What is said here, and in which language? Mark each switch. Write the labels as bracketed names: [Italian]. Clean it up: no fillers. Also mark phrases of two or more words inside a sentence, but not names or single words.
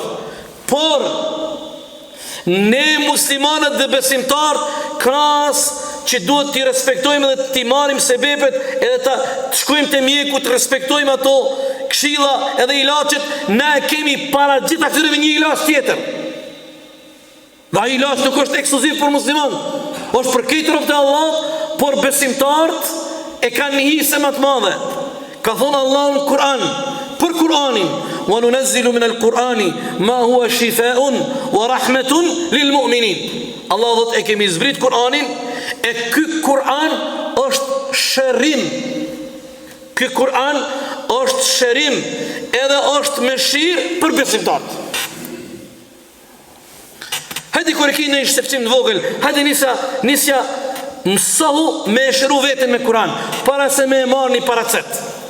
[Albanian] Por ne muslimanët dhe besimtarët krahas që duhet t'i respektojmë dhe t'i marrim sebepet edhe të shkojmë te mjeku, të respektojmë ato këshilla edhe ilaçet, ne kemi para gjitha këtyre një ilaç tjetër. Dhe ai ilaç nuk është ekskluziv për musliman, është për këtë rrobat e Allahut, por besimtarët e kanë një hise më të madhe. Ka thonë Allahu në Kur'an, për Kur'anin, [Arabic] وننزل من القرآن ما هو شفاء ورحمة للمؤمنين. [Albanian] Allah dhët e kemi zbrit Kur'anin, e ky Kur'an është shërim. Ky Kur'an është shërim, edhe është mëshirë për besimtarët. Hajde kur e keni një shqetësim të vogël, hajde nisja mësohu me shëru veten me Kur'an, para se me e marrë një paracet.